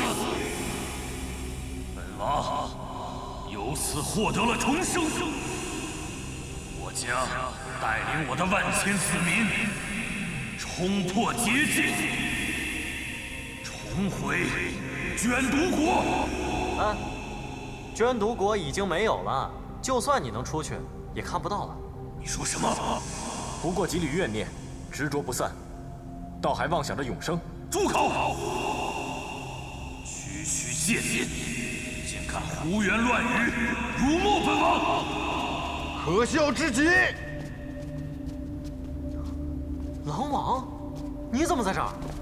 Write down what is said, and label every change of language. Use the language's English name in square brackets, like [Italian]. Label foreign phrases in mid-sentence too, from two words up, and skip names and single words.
[Chinese] 本王由此获得了重生，我将带領我的萬千子民。衝破結界，重回捐毒國。啊，捐毒國已經沒有了，就算你能出去，也看不到了。你說什麼？不過幾縷怨念，執着不散，倒還妄想着永生。住口！區區賤民，竟敢胡言亂語，辱沒本王，可笑之極！狼王，你怎麼在這兒？